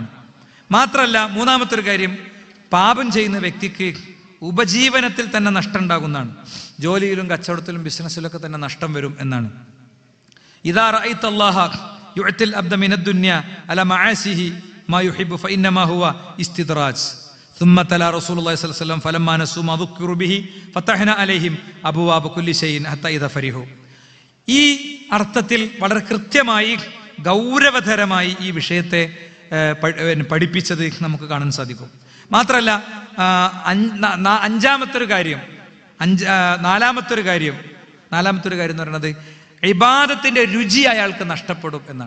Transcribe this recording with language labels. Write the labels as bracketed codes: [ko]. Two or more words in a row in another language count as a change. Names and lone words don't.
[ml] മാത്രമല്ല മൂന്നാമത്തെ ഒരു കാര്യം, പാപം ചെയ്യുന്ന വ്യക്തിക്ക് ഉപജീവനത്തിൽ തന്നെ നഷ്ടം ഉണ്ടാകുന്നതാണ്. ജോലിയിലും കച്ചവടത്തിലും ബിസിനസ്സിലൊക്കെ തന്നെ നഷ്ടം വരും എന്നാണ്. [ar] إذا رأيت الله يعطي العبد من الدنيا على معاصيه ما يحب فإنما هو استدراج. ثم تلا رسول الله صلى الله عليه وسلم فلما نسوا ما ذكروا به فتحنا عليهم أبواب كل شيء حتى إذا فرحوا. [ml] ഈ അർത്ഥത്തിൽ വളരെ കൃത്യമായി ഗൗരവതരമായി ഈ വിഷയത്തെ പഠിപ്പിച്ചത് നമുക്ക് കാണാൻ സാധിക്കും. മാത്രമല്ല നാലാമത്തെ ഒരു കാര്യം എന്ന് പറയുന്നത് ഇബാദത്തിന്റെ രുചി അയാൾക്ക് നഷ്ടപ്പെടും എന്നാണ്.